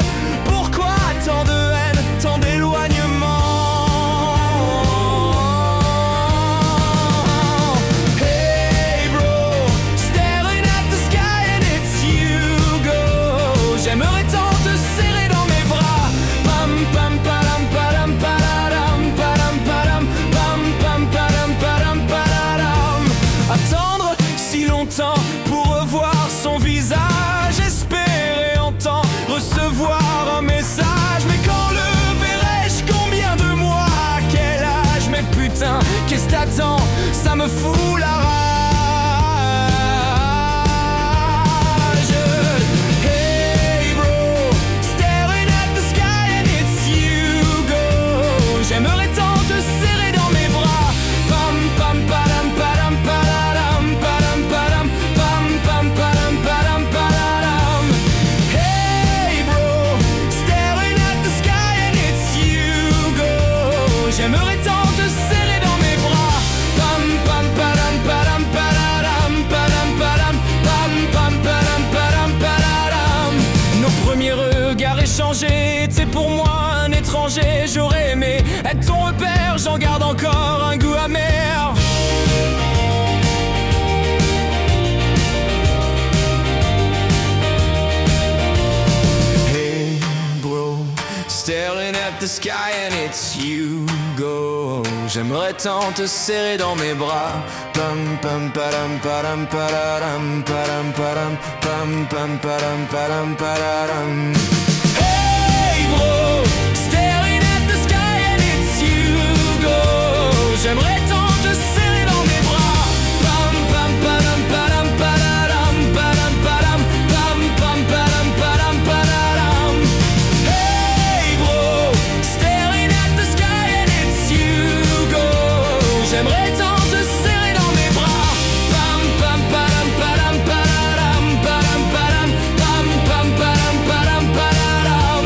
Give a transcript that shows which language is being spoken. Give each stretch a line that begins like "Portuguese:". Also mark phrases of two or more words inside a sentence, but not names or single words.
French: Pourquoi tant de haine, tant d'éloignement?
English: Hey bro, staring at the sky and it's you go.
French: J'aimerais tant te serrer dans mes bras. Pam pam palam palam palam palam palam pam pam palam palam palam. Attendre si longtemps pour revoir son visage, espérer entendre, recevoir un message. Mais quand le verrai-je, combien de mois, à quel âge? Mais putain, qu'est-ce t'attends? Ça me fout la rage.
English: Hey bro, staring at the sky and it's you go.
French: J'aimerais tant te serrer dans mes bras. Pam pam palam palam palam palam palam pam pam palam palam palam.
English: Hey bro, staring at the sky and it's you go.
French: J'aimerais tant te serrer dans mes bras. Pam pam palam palam palam palam palam pam pam palam palam palam. Nos premiers regards échangés étaient pour moi un étranger. J'aurais aimé être ton repère, j'en garde encore un goût amer.
English: Hey bro, staring at at the sky and it's you go.
French: J'aimerais tant te serrer dans mes bras. Pam pam padam padam padam padam padam pam pam padam padam padam.
English: Hey bro, staring at the sky and it's you go.
French: J'aimerais tant te serrer dans mes bras. Pam pam padam padam padam padam padam pam pam padam padam padam.
English: Hey bro, staring at the sky and it's you go.
French: J'aimerais tant te serrer dans mes bras. Pam pam padam padam padam padam padam pam pam padam padam padam.